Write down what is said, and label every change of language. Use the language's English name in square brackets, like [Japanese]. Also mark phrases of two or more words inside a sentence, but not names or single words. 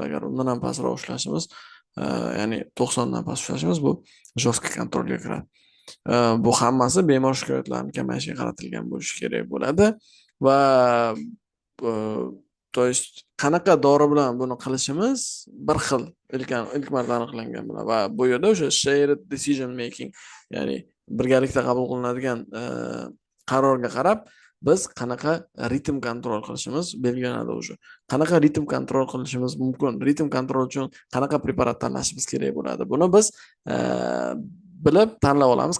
[Uzbek] Agar undan ham pastroq ushlashimiz, ya'ni 90 dan past ushlashimiz bu жесткий kontrolga kiradi. Bu hammasi bemor shikoyatlarining kamayishiga qaratilgan bo'lishi kerak bo'ladi va [Russian] to есть [Uzbek] qanaqa dori bilan buni qilishimiz bir xil ilk marta aniqlangan bilan va bu yerda o'sha [English] shared decision making, [Uzbek] ya'ni birgalikda qabul qilinadigan qarorga qarab biz qanaqa ritm kontrol qilishimiz belgilanadi. O'sha qanaqa ritm kontrol qilishimiz mumkin, ritm kontrol uchun qanaqa preparat tanlashimiz kerak bo'ladi, buni biz bilib tanlab olamiz.